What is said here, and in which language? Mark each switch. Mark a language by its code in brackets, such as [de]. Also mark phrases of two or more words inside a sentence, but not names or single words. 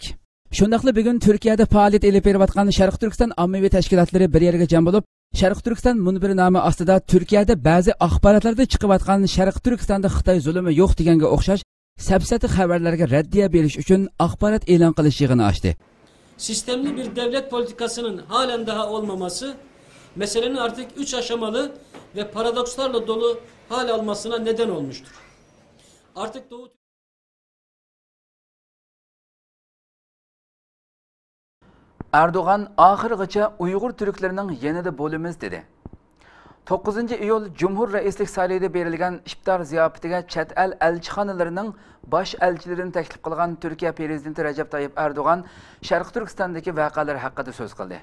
[uz] Shundaqla bugun Turkiyada faoliyat olib berayotgan Sharq Turkiston ommaviy tashkilotlari bir yerga jam bo'lib, Sharq Turkiston munbiri nomi ostida Turkiyada ba'zi axborotlarda chiqayotgan Sharq Turkistonda Xitoy zulmi yo'q deganga o'xshash safsata xabarlarga raddiya berish uchun axborot e'lon qilish yig'ini ochdi. [tr] Sistemli bir devlet politikasının halen daha olmaması, meselenin artık 3 aşamalı ve paradokslarla dolu hal almasına neden olmuştur. Artık Doğu [uz] Erdoğan ahirgacha Uyg'ur türklarining yanida bo'lamiz dedi. 9 iyul Cumhur Reislik sarayida berilgan iftar ziyofatiga chet el elchixonalarining bosh elchilarini taklif qilgan Turkiya prezidenti Recep Tayyip Erdo'g'an Sharq Turkistondagi voqealar haqida so'z qildi.